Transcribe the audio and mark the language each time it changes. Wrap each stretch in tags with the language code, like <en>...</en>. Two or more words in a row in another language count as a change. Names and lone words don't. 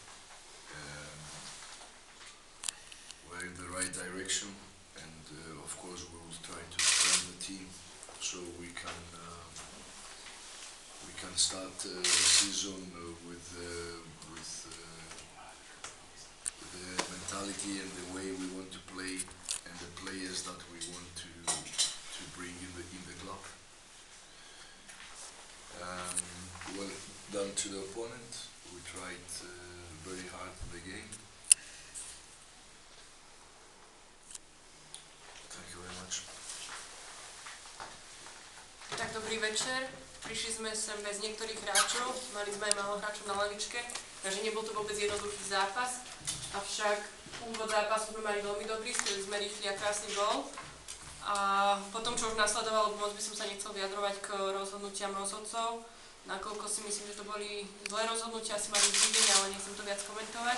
<en>We're in the right direction, and of course we will try to train the team so we can start the season with the mentality and the way we want to play and the players that we want to bring in the club. Well done to the opponent. We tried very hard in the game. Thank you very much.</en> <sk>Tak, dobrý večer. Prišli sme sem bez niektorých hráčov, mali sme aj málo hráčov na lavičke, takže nebol to vôbec jednoduchý zápas. Avšak úvod zápasu sme mali veľmi dobrý, strelili sme rýchly a krásny gól. A potom, čo už nasledovalo, moc by som sa nechcel vyjadrovať k rozhodnutiam rozhodcov, nakoľko si myslím, že to boli zlé rozhodnutia, asi mali zvídenie, ale nechcem to viac komentovať.</sk>